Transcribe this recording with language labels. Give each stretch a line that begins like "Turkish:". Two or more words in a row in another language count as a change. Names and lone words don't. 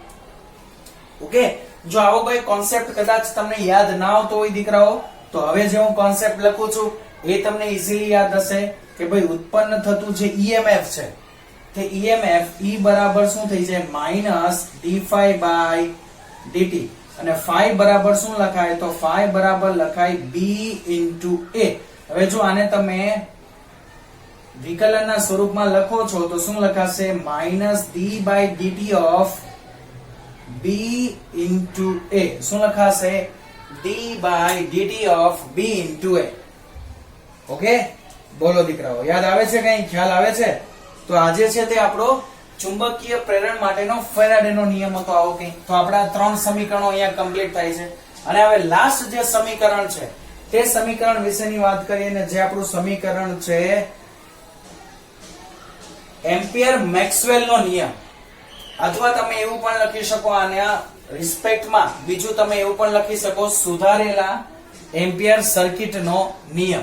Gujarati: ઓકે, જો આવો કોઈ કોન્સેપ્ટ કદાચ તમને યાદ ના આવતો હોય દીકરાઓ, તો હવે જે હું કોન્સેપ્ટ લખું છું એ તમને ઈઝીલી યાદ હશે કે ભાઈ ઉત્પન્ન થતું જે EMF છે તે EMF E બરાબર શું થઈ જાય?
English: minus d phi by dt.
Gujarati: અને phi બરાબર શું લખાય? તો phi બરાબર લખાય
English: b into a.
Gujarati: હવે જો આને તમે વિકલનના સ્વરૂપમાં લખો છો તો શું લખાશે?
English: minus d by dt of b into a.
Gujarati: શું લખાશે?
English: d by dt of b into a.
Gujarati: ઓકે, બોલો દીકરાઓ, યાદ આવે છે? કઈ ખ્યાલ આવે છે? તો આજે છે તે આપણો ચુંબકીય પ્રેરણ માટેનો ફેરાડેનો નિયમ હતો. આવો કઈ તો આપણા 3 સમીકરણો અહીંયા કમ્પ્લીટ થાય છે. અને હવે લાસ્ટ જે સમીકરણ છે તે સમીકરણ વિશેની વાત કરીએ ને, જે આપણું સમીકરણ છે એમ્પિયર મેક્સવેલ નો નિયમ, અથવા તમે એવું પણ લખી શકો આના રિસ્પેક્ટમાં, બીજું તમે એવું પણ લખી શકો સુધારેલા એમ્પિયર સર્કિટ નો નિયમ.